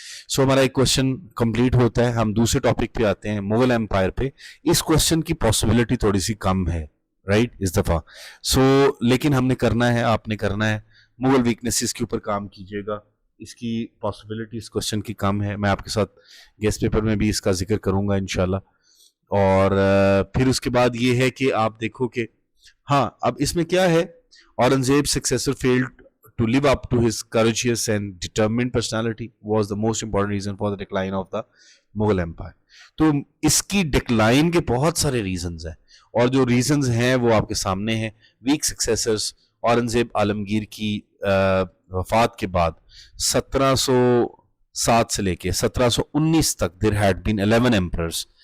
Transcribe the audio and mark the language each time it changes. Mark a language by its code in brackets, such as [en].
[ur] سو ہمارا ایک question complete ہوتا ہے. ہم دوسرے ٹاپک پہ آتے ہیں, مغل ایمپائر پہ. اس کوشچن کی پاسبلٹی تھوڑی سی کم ہے رائٹ اس دفعہ, سو لیکن ہم نے کرنا ہے, آپ نے کرنا ہے, مغل ویکنیسز کے اوپر کام کیجیے گا. اس کی پاسبلٹی اس کوشچن کی کم ہے, میں آپ کے ساتھ گیسٹ پیپر میں بھی اس کا ذکر کروں گا انشاءاللہ. اور پھر اس کے بعد یہ ہے کہ آپ دیکھو کہ ہاں اب اس میں کیا ہے, [en] Aurangzeb successor failed to live up to his courageous and determined personality was the most important reason for the decline of the Mughal Empire. [ur] تو اس کی ڈکلائن کے بہت سارے ریزنز ہیں, اور جو ریزنز ہیں وہ آپ کے سامنے ہیں. [en] weak successors, [ur] اورنگزیب عالمگیر کی وفات کے بعد 1707 سے لے کے 1719 تک [en] there had been 11 emperors.